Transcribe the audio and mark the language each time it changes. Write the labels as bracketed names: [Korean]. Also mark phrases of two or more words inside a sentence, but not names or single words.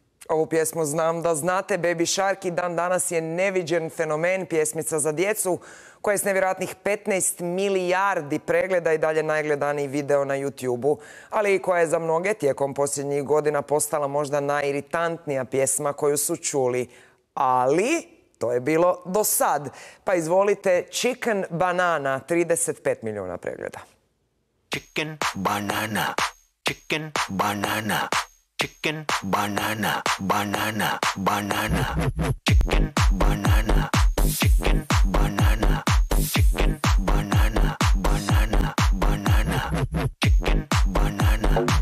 [Croatian] Ovu pjesmu Znam da znate, Baby Shark, i dan danas je neviđen fenomen, pjesmica za djecu, koja je s nevjerojatnih 15 milijardi pregleda i dalje najgledaniji video na Yotubeu, ali i koja je za mnoge tijekom posljednjih godina postala možda najiritantnija pjesma koju su čuli. Ali to je bilo do sad. Pa izvolite, Chicken Banana, 35 milijuna pregleda. [English] Chicken banana, chicken banana, chicken banana, banana, banana, chicken banana, chicken banana, chicken banana, banana, banana, chicken banana.